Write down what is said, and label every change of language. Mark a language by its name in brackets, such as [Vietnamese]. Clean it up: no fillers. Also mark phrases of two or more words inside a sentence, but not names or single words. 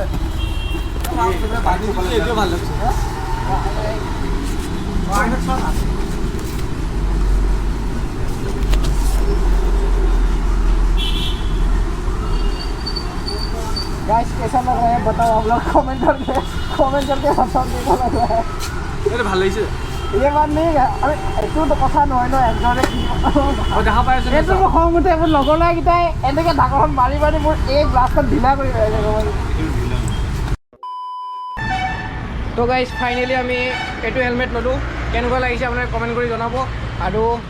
[Hindi] गाइस कैसा लग रहा है बताओ आप लोग कमेंट करके बताओ कैसा लग रहा है [Assamese] अरे ভাল লাগিছে [Hindi] ये बात नहीं है अरे [Assamese] এইটো তো কথা নহয় ন একজনে কি দেখা পাই আছে এইটো খং উঠে মোৰ লগৰ কেইটাই এনেকৈ ঢাকনখন মাৰি মাৰি মোৰ এই গ্লাছখন ঢিলা কৰি পেলাইছে তো গাইজ ফাইনেলি আমি এইটো হেলমেট ল'লোঁ কেনেকুৱা লাগিছে আপোনালোকে কমেণ্ট কৰি জনাব আৰু